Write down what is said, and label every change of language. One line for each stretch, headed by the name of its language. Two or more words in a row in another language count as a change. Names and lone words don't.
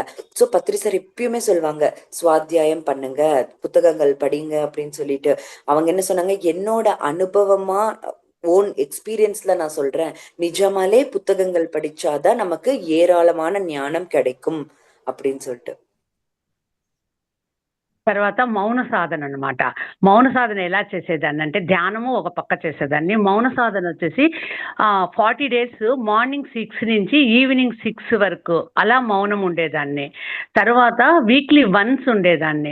Tamil: சோ பத்ரி சார் எப்பயுமே சொல்லுவாங்க, சுவாத்தியாயம் பண்ணுங்க, புத்தகங்கள் படிங்க அப்படின்னு சொல்லிட்டு. அவங்க என்ன சொன்னாங்க, என்னோட அனுபவமா
English: own experienceல
Tamil: நான் சொல்றேன், நிஜமாலே புத்தகங்கள் படிச்சாதான் நமக்கு ஏராளமான ஞானம் கிடைக்கும் அப்படின்னு சொல்லிட்டு.
Telugu: తర్వాత మౌన సాధన అనమాట. మౌన సాధన ఎలా చేసేదాన్ని అంటే, ధ్యానము ఒక పక్క చేసేదాన్ని. మౌన సాధన వచ్చేసి 40
English: days morning
Telugu: 6 నుంచి ఈవినింగ్ 6 వరకు అలా మౌనం ఉండేదాన్ని. తర్వాత
English: weekly once
Telugu: ఉండేదాన్ని.